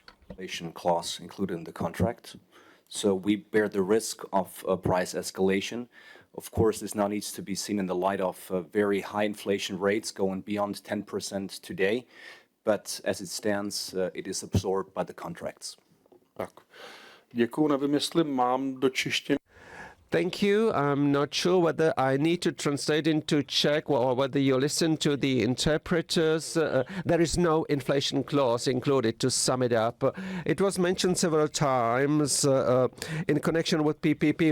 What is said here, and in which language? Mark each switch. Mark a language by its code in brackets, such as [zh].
[en] Inflation clause included in the contract. So we bear the risk of price escalation. Of course, this now needs to be seen in the light of very high inflation rates going beyond 10% today. But as it stands, it is absorbed by the contracts. [cs] Tak. Děkuju, nevím, jestli mám do češtiny. [en] Thank you. I'm not sure whether I need to translate into Czech or whether you listen to the interpreters. There is no inflation clause included, to sum it up. It was mentioned several times in connection with PPP.